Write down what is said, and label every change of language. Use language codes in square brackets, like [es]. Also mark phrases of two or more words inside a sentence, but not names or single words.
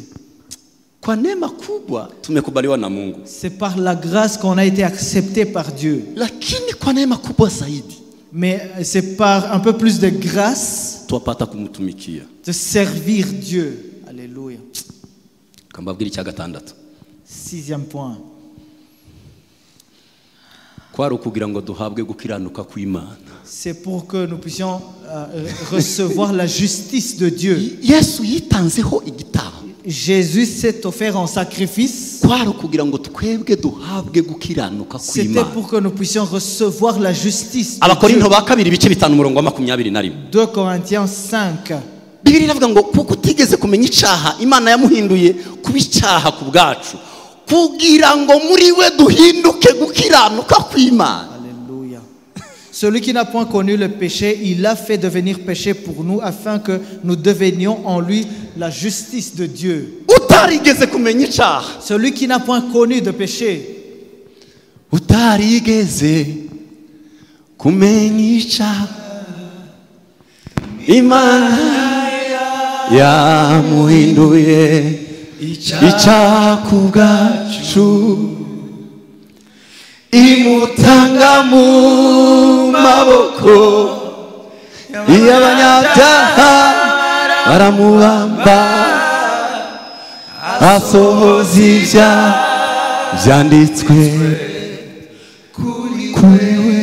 [sw] Kwa neema kubwa tumekubaliwa na Mungu. [fr] C'est par la grâce qu'on a été accepté par Dieu. [sw] Lakini kwa neema kubwa zaidi [fr] Mais c'est par un peu plus de grâce [sw] tupapata kumtumikia. [fr] de servir Dieu. Alléluia. [rw] Kambabwira icya gatandatu. [fr] 6e point. [rw] kwari ukugira ngo duhabwe gukiranuka kw'Imana. [fr] C'est pour que nous puissions recevoir la justice de Dieu. [rw] Yesu yitanzeho igitambo [fr] Jésus s'est offert en sacrifice [rw] kwari kugira ngo twebwe duhabwe gukiranuka [fr] C'était [rw] kw'Imana. [fr] pour que nous puissions recevoir la justice de Dieu. [rw] Abakorinto ba kabiri ibice 5 umurongo wa 21. [fr] 2 Corinthiens 5. [rw] Bibiliya iravuga ngo kuko utigeze kumenya icyaha Imana yamuhinduye kuba icyaha ku bwacu kugira ngo muri we duhinduke gukiranuka kw'Imana. [fr] Alléluia. Celui qui n'a point connu le péché, il l'a fait devenir péché pour nous afin que nous devenions en lui la justice de Dieu. [rw] Utarigeze kumenya icyaha, [fr] Celui qui n'a point connu de péché, [rw] utarigeze kumenya icyaha, Imana yamuhinduye icyaha ku bwacu, imutanga mu maboko y'abanyabyaha, baramubamba asohoza ibyaha byanditswe kuri we.